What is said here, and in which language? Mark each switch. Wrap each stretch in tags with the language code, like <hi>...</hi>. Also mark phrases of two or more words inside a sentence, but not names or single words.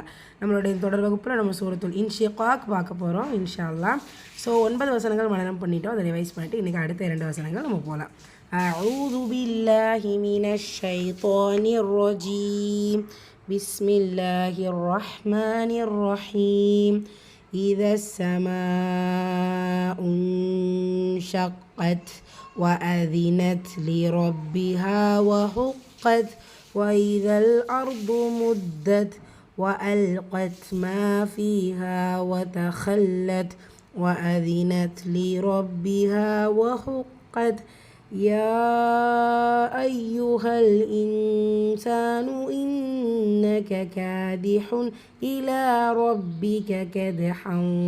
<ta>நம்மளுடைய தொடர் வகுப்பில் நம்ம சூரத்துல் இன்ஷிகாக் பார்க்க போகிறோம்</ta> <ar>إن شاء الله.</ar> <ta>ஸோ 9 வசனங்கள் மனனம் பண்ணிட்டோம், அதை ரிவைஸ் பண்ணிட்டு இன்றைக்கி அடுத்த 2 வசனங்கள் நம்ம போகலாம்.</ta> <ar>أعوذ بالله من الشيطان الرجيم. بسم الله الرحمن الرحيم. إذا السماء انشقت وأذنت لربها وحقت وإذا الأرض مدت وألقت ما فيها وتخلت وأذنت لربها وحقت يا أيها الإنسان إنك كادح إلى ربك كدحا</ar>